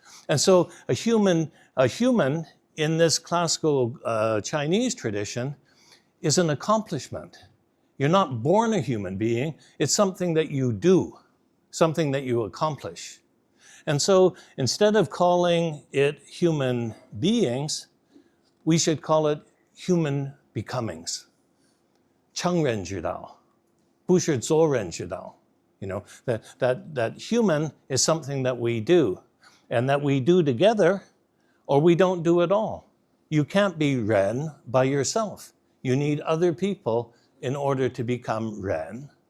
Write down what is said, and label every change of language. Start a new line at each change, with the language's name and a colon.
English: And so a human in this classical Chinese tradition is an accomplishment. You're not born a human being, it's something that you do, something that you accomplish. And so instead of calling it human beings, we should call it human becomings.
Chinese: 成人之道, 不是做人之道.
English: You know, that human is something that we do, and that we do together, or we don't do at all. You can't be Ren by yourself. You need other people in order to become Ren.